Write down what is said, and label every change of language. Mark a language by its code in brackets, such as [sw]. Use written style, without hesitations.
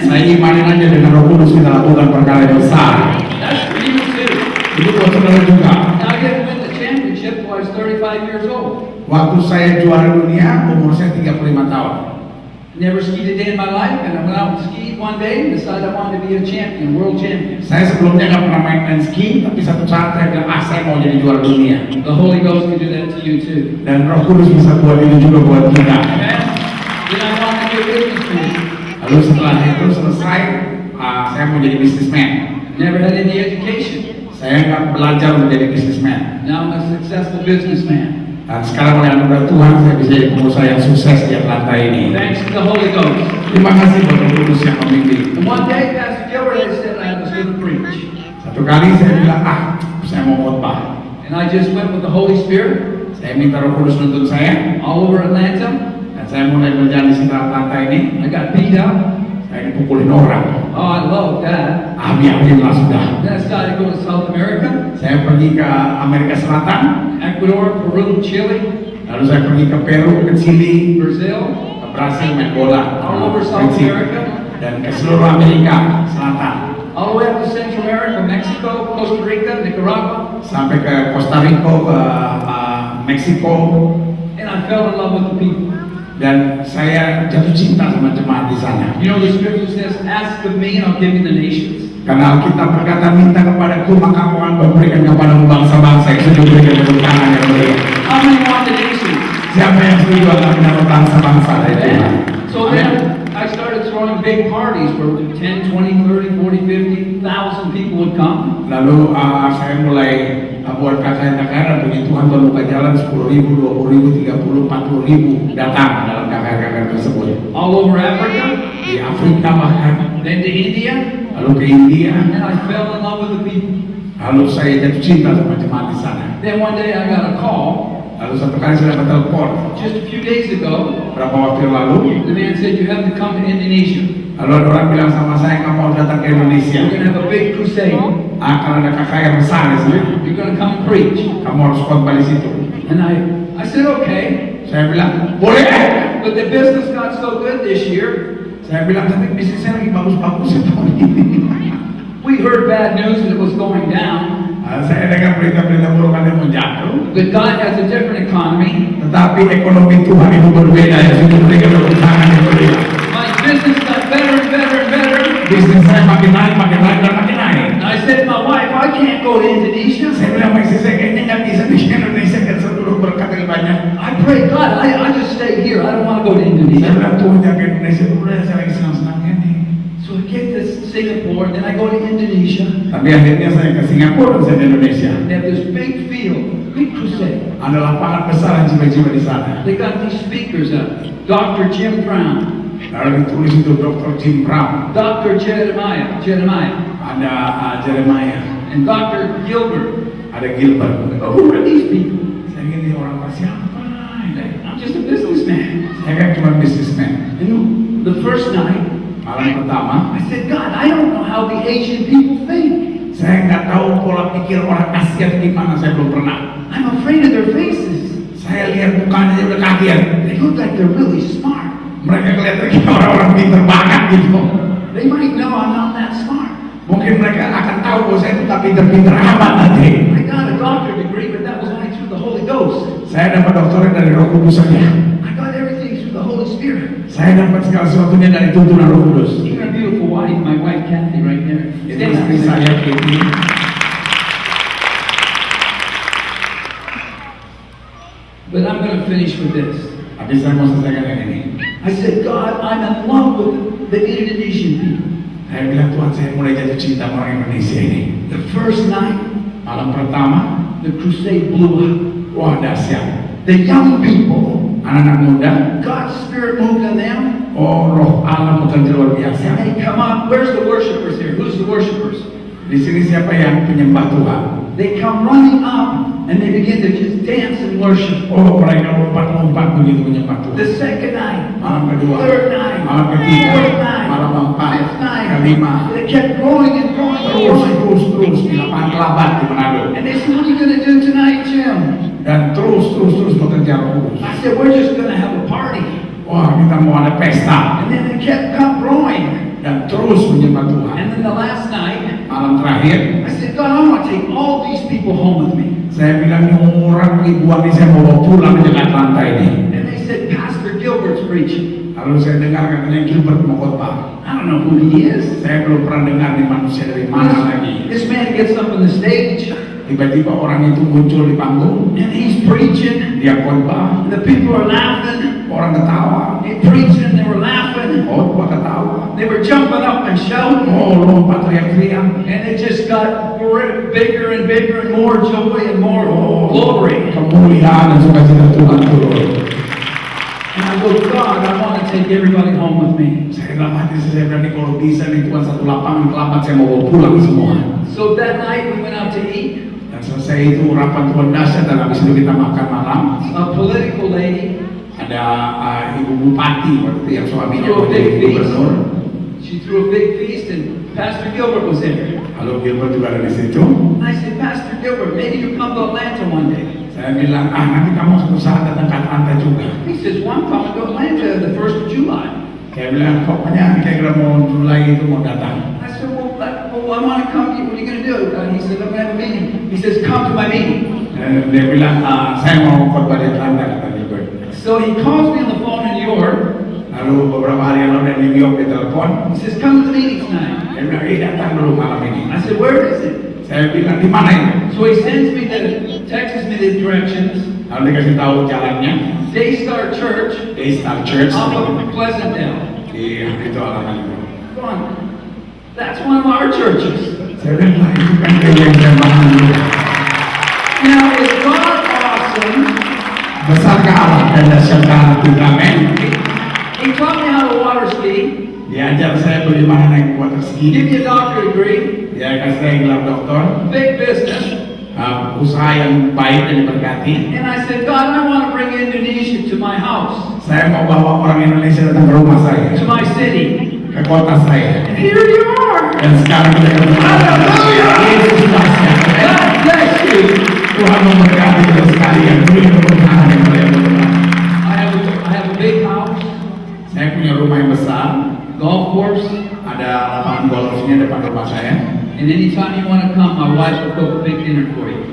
[id] Saya imanin aja dengan Roh Kudus kita lakukan perkara yang besar. [en] That's for you too. [id] Itu buat saudara juga. [en] Now, I didn't win the championship till I was 35 years old. [id] Waktu saya juara dunia, umur saya 35 tahun. [en] Never skied a day in my life, and I went out and skied one day and decided I wanted to be a champion, world champion. [id] Saya sebelumnya nggak pernah main ski, tapi satu saat saya bilang, saya mau jadi juara dunia. [en] The Holy Ghost can do that to you too. [id] Dan Roh Kudus bisa buat itu juga buat kita. [en] Amen. Then I want to be a businessman. [id] Lalu setelah itu selesai, saya mau jadi businessman. [en] Never had any education. [id] Saya nggak belajar menjadi businessman. [en] Now I'm a successful businessman. [id] Dan sekarang oleh anugerah Tuhan saya bisa jadi pengusaha yang sukses di Atlanta ini. [en] Thanks to the Holy Ghost. [id] Terima kasih buat Roh Kudus yang memimpin. [en] And one day, Pastor Gilbert had said I was going to preach. [id] Satu kali saya bilang, saya mau khotbah. [en] And I just went with the Holy Spirit [id] Saya minta Roh Kudus nuntun saya, [en] all over Atlanta. [id] dan saya mulai berjalan di sekitar Atlanta ini. [en] I got beat up. [id] Saya dipukulin orang. [en] Oh, I love that. [id] Abi-abi lah sudah. [en] Then I started to go to South America, [id] Saya pergi ke Amerika Selatan, [en] Ecuador, Peru, Chile, [id] lalu saya pergi ke Peru, ke Chili, [en] Brazil, [id] ke Brasil main bola, [en] all over South [id] Meksiko, [en] America, [id] dan ke seluruh Amerika Selatan, [en] all the way up to Central America, Mexico, Costa Rica, Nicaragua. [id] sampai ke Costa Rica, ke Meksiko, [en] And I fell in love with the people. [id] dan saya jatuh cinta sama jemaat di sana. [en] You know, the scripture says, ask of me and I'll give you the nations. [id] Karena Alkitab berkata, minta kepadaku maka aku akan memberikan kepadamu bangsa-bangsa yang sudah diberikan tepuk tangan yang mulia. [en] How many want the nations? [id] Siapa yang setuju akan mendapat bangsa-bangsa dari Tuhan? [en] So then I started throwing big parties where 10, 20, 30, 40, 50,000 people would come. [id] Lalu saya mulai buat KKR, puji Tuhan Tuhan buka jalan 10.000, 20.000, 30.000, 40.000 datang dalam KKR tersebut. [en] All over Africa, [id] Di Afrika bahkan, [en] then to India, [id] lalu ke India, [en] and I fell in love with the people. [id] lalu saya jatuh cinta sama jemaat di sana. [en] Then one day I got a call, [id] Lalu satu kali saya dapat telepon [en] just a few days ago, [id] beberapa waktu yang lalu. [en] the man said, you have to come to Indonesia. [id] Lalu ada orang bilang sama saya, kamu harus datang ke Indonesia. [en] We're going to have a big crusade. [id] Akan ada KKR besar di sana. [en] You're going to come and preach. [id] Kamu harus khotbah di situ. [en] And I said, okay. [id] Saya bilang, boleh. [en] But the business got so good this year, [id] Saya bilang, tapi bisnisnya lagi bagus-bagus ya tahun ini. [en] we heard bad news that it was going down. [id] Saya dengar berita-berita buruk ada mau jatuh. [en] But God has a different economy. [id] Tetapi ekonomi Tuhan itu berbeda. Yang sudah memberikan tepuk tangan yang mulia. [en] My business got better and better and better. [id] Bisnis saya makin naik dan makin naik. [en] And I said to my wife, I can't go to Indonesia. [id] Saya bilang, istri saya kayaknya nggak bisa di Indonesia kan seluruh berkat yang banyak. [en] I pray, God, I just stay here. I don't want to go to [id] Saya [en] Indonesia. [id] bilang, Tuhan jaga Indonesia. Udah saya lagi senang-senangnya nih. [en] So I get to Singapore, then I go to Indonesia. [id] Tapi akhirnya saya ke Singapura dan saya di Indonesia. [en] They have this big field, big crusade. [id] Ada lapangan besar dan jiwa-jiwa di sana. [en] They got these speakers up. Dr. Jim Brown, [id] Lalu ditulis itu Dr. Jim Brown, [en] Dr. Jeremiah, [id] ada Jeremiah, [en] and Dr. Gilbert. [id] ada Gilbert. [en] Who are these people? [id] Saya ingin orang siapa? [en] I'm just a businessman. [id] Saya kan cuma businessman. [en] And the first night, [id] Malam pertama, [en] I said, God, I don't know how the Asian people think. [id] saya nggak tahu pola pikir orang Asia itu gimana, saya belum pernah. [en] I'm afraid of their faces. [id] Saya lihat mukanya aja udah kaget. [en] They look like they're really smart. [id] Mereka kelihatan kayak orang-orang pinter banget gitu. [en] They might know I'm not that smart. [id] Mungkin mereka akan tahu bahwa saya itu tak pinter-pinter amat nanti. [en] I got a doctorate degree, but that was only through the Holy Ghost. [id] Saya dapat doktorat dari Roh Kudus saja. [en] I got everything through the Holy Spirit. [id] Saya dapat segala sesuatunya dari tuntunan Roh Kudus. [en] Even a beautiful wife, my wife Kathy, right there. [id] Ini istri saya ini. [en] But I'm going to finish with this. [id] Tapi saya mau selesaikan yang ini. [en] I said, God, I'm in love with the Indonesian people. [id] Saya bilang, Tuhan, saya mulai jatuh cinta sama orang Indonesia ini. [en] The first night, [id] Malam pertama, [en] the crusade blew up. [id] wah dahsyat. [en] The young people, [id] Anak-anak muda, [en] God's Spirit moved on them, [id] oh Roh Allah bekerja luar biasa. [en] they come up. Where's the worshipers here? Who's the worshipers? [id] Di sini siapa yang penyembah Tuhan? [en] They come running up, and they begin to just dance and worship. [id] Oh, mereka lompat-lompat begitu menyembah Tuhan. [en] The second night, [id] Malam kedua, [en] third night, [id] malam ketiga, [en] fourth night, [id] malam keempat, [en] fifth night, [id] kelima, [en] they kept growing and growing and [id] terus [en] growing. [id] di lapangan Kelabat di Manado. [en] And they said, what are you going to do tonight, Jim? [id] Dan terus bekerja Roh Kudus. [en] I said, we're just going to have a party. [id] Wah, kita mau ada pesta. [en] And then they kept growing. [id] Dan terus menyembah Tuhan. [en] And then the last night, [id] Malam terakhir, [en] I said, God, I want to take all these people home with me. [id] saya bilang orang ribuan ini saya mau bawa pulang ke Atlanta ini. [en] And they said, Pastor Gilbert's preaching. [id] Lalu saya dengar katanya Gilbert mau khotbah. [en] I don't know who he is. [id] Saya belum pernah dengar nih manusia dari mana lagi. [en] This man gets up on the stage [id] Tiba-tiba orang itu muncul di panggung, [en] and he's preaching. [id] dia khotbah, [en] The people are laughing. [id] orang ketawa, [en] He preaching, they were laughing. [id] khotbah ketawa, [en] They were jumping up and shouting. [id] lompat teriak-teriak. [en] And it just got bigger and bigger and more joy and more glory. [id] Kemuliaan dan sukacita Tuhan turun. [en] And I go, God, I want to take everybody home with me. [id] Saya dalam hati saya berani kalau bisa nih Tuhan satu lapangan kelamat saya mau bawa pulang semua. [en] So that night we went out to eat. [id] Dan selesai itu rapat Tuhan dahsyat dan habis itu kita makan malam. [en] A political lady [id] Ada ibu bupati waktu itu yang suaminya [en] threw a [id] menjadi [en] big feast. [id] gubernur. [en] She threw a big feast and Pastor Gilbert was there. [id] Lalu Gilbert juga ada di situ. [en] And I said, Pastor Gilbert, maybe you come to Atlanta one day. [id] Saya bilang, nanti kamu suatu saat datang ke Atlanta juga. [en] He says, well, I'm coming to Atlanta the 1st of July. [id] Saya bilang, pokoknya kira-kira mau Julai itu mau datang. [en] I said, well, I want to come. What are you going to do? He said, I'm going to have a meeting. He says, come to my meeting. [id] Dia bilang, saya mau khotbah di Atlanta, kata Gilbert. [en] So he calls me on the phone in New York. [id] Lalu beberapa hari yang lalu dari New York dia telepon. [en] He says, come to the meeting tonight. [id] Dia bilang, datang dulu malam ini. [en] I said, where is it? [id] Saya bilang, di mana ini? [en] So he sends me texts me the directions. [id] Lalu dikasih tahu jalannya. [en] Daystar Church Daystar Church. off of Pleasantdale. [id] Itu alamat itu. [en] Fun. That's one of our churches. [id] Saya bilang, itu kan gereja yang saya bangun dulu. [en] Now, is God awesome? [id] Besarkah Allah dan dahsyatkah Tuhan? Amin. [en] He taught me how to water ski. [id] Diajar saya bagaimana naik water ski. [en] Give me a doctorate degree. [id] Dia kasih saya gelar doktor. [en] Big business. [id] Usaha yang baik dan diberkati. [en] And I said, God, I want to bring Indonesia to my house, [id] Saya mau bawa orang Indonesia datang ke rumah saya, [en] to my city. [id] ke kota saya. [en] And here you are. [id] Dan sekarang kita ketemu. [en] Hallelujah. [id] Yesus dahsyat. [en] God bless you. [id] Tuhan memberkati kita sekalian. Beri keberkahan yang mulia buat kita. [en] I have a big house, [id] Saya punya rumah yang besar. [en] golf course, [id] Ada lapangan golfnya depan rumah saya. [en] and anytime you want to come, my wife will cook a big dinner for you.